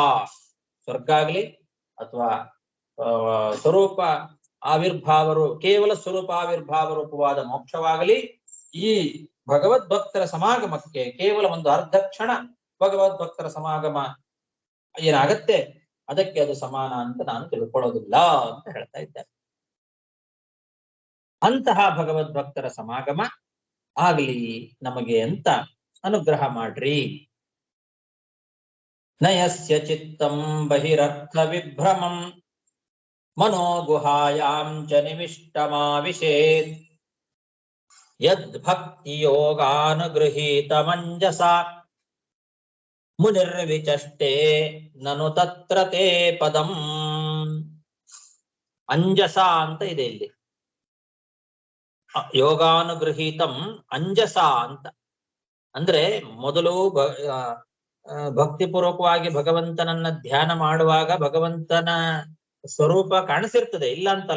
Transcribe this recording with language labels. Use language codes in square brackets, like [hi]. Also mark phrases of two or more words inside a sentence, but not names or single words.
[kn] ಸ್ವರ್ಗ ಆಗಲಿ ಅಥವಾ ಸ್ವರೂಪ ಆವಿರ್ಭಾವರು, ಕೇವಲ ಸ್ವರೂಪ ಆವಿರ್ಭಾವ ರೂಪವಾದ ಮೋಕ್ಷವಾಗಲಿ, ಈ ಭಗವದ್ಭಕ್ತರ ಸಮಾಗಮಕ್ಕೆ ಕೇವಲ ಒಂದು ಅರ್ಧ ಕ್ಷಣ ಭಗವದ್ಭಕ್ತರ ಸಮಾಗಮ ಏನಾಗತ್ತೆ, ಅದಕ್ಕೆ ಅದು ಸಮಾನ ಅಂತ ನಾನು ತಿಳ್ಕೊಳ್ಳೋದಿಲ್ಲ ಅಂತ ಹೇಳ್ತಾ ಇದ್ದಾರೆ. ಅಂತಹ ಭಗವದ್ಭಕ್ತರ ಸಮಾಗಮ ಆಗಲಿ ನಮಗೆ ಅಂತ ಅನುಗ್ರಹ ಮಾಡ್ರಿ. [sa] ನಯಸ್ಯ ಚಿತ್ತಂ ಬಹಿರರ್ಥ ವಿಭ್ರಮಂ ಮನೋ ಗುಹಾಯಾಂ ಚ ನಿವಿಷ್ಟಮಾವಿಶೇತ್ ಯದ್ ಭಕ್ತಿ ಯೋಗಾನುಗೃಹೀತ ಮಂಜಸಾ ಮುನಿರ್ವಿಚಷ್ಟೇ ನನು ತತ್ರ ತೇ ಪದಂ. [kn] ಅಂಜಸ ಅಂತ ಇದೆ ಇಲ್ಲಿ. [sa] ಯೋಗಾನುಗೃಹೀತಂ ಅಂಜಸ [kn] ಅಂತ ಅಂದ್ರೆ ಮೊದಲು ಭಕ್ತಿಪೂರ್ವಕವಾಗಿ ಭಗವಂತನನ್ನ ಧ್ಯಾನ ಮಾಡುವಾಗ ಭಗವಂತನ ಸ್ವರೂಪ ಕಾಣಿಸಿರ್ತದೆ, ಇಲ್ಲ ಅಂತಲ್ಲ.